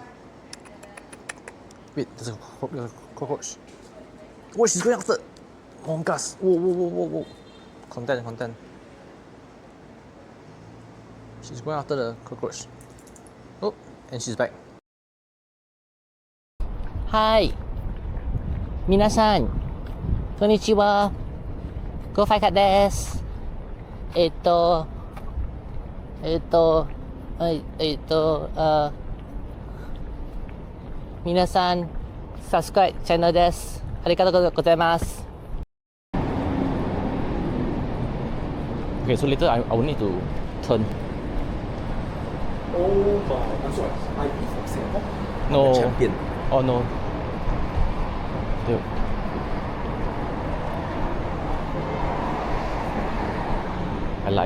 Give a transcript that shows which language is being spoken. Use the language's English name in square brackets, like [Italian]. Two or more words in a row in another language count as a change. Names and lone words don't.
[English] Wait, there's a cockroach. Oh, she's going after. Oh my gosh. Whoa. Content. She's going after the cockroach. Oh, and she's back. Hi. [Japanese] Minasan. Konnichiwa. [English] Go fight cat desu. [Japanese] 皆さん [English] subscribe channel [Japanese] です。ありがとうございます。 [English] Okay, so later I will need to turn. Oh my, I'm sorry. Are you from Singapore? No. The champion. Oh no. Dude. I lied.